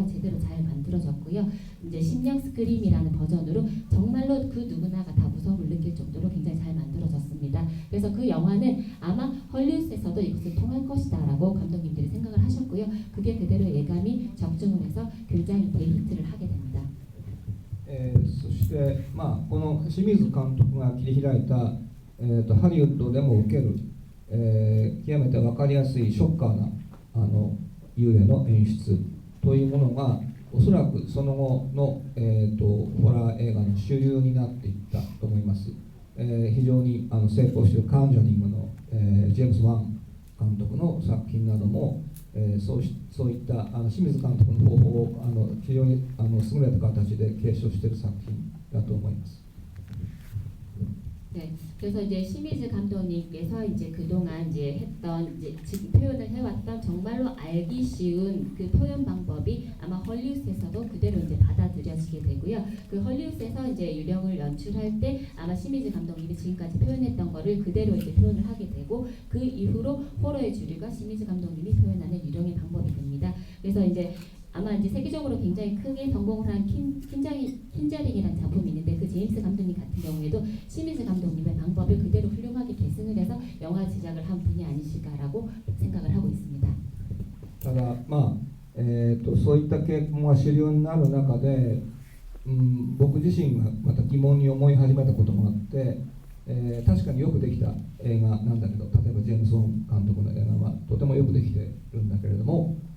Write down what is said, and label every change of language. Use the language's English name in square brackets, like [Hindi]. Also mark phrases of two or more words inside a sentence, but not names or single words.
[Korean] 제대로 잘 만들어졌고요. 이제 심령 스크림이라는 버전으로 정말로 그 누구나가 다 무서움을 느낄 정도로 굉장히 잘 만들어졌습니다. 그래서 그 영화는 아마 헐리우드에서도 이것을 통할 것이다라고 감독님들이 생각을 하셨고요. 그게 그대로 예감이 적중을 해서 굉장히 대히트를 하게 됩니다. [Japanese] そして、この清水監督が切り開いた、ハリウッドでも受ける、極めて分かりやすいショッカーな幽霊の演出というものがおそらくその後の、ホラー映画の主流になっていったと思います。非常に成功しているカンジャニングの、ジェームズ・ワン監督の作品なども、そういった清水監督の方法を非常に優れた形で継承している作品だと思います。 [Korean] 네, 그래서 이제 시미즈 감독님께서 이제 그동안 이제 했던 이제 지금 표현을 해왔던 정말로 알기 쉬운 그 표현 방법이 아마 헐리우드에서도 그대로 이제 받아들여지게 되고요. 그 헐리우드에서 이제 유령을 연출할 때 아마 시미즈 감독님이 지금까지 표현했던 거를 그대로 이제 표현을 하게 되고 그 이후로 호러의 주류가 시미즈 감독님이 표현하는 유령의 방법이 됩니다. 그래서 이제 아마 이제 세계적으로 굉장히 크게 성공을 한 킨자링이라는 작품이 있는데 그 제임스 감독님 같은 경우에도 시미즈 감독님의 방법을 그대로 훌륭하게 계승을 해서 영화 제작을 한 분이 아니실까라고 생각을 하고 있습니다. [Japanese] ただそういった傾向が主流になる中で、僕自身がまた疑問に思い始めたこともあって、確かによくできた映画なんだけど、例えばジェームズ・ウォン監督の映画はとてもよくできてるんだけれども、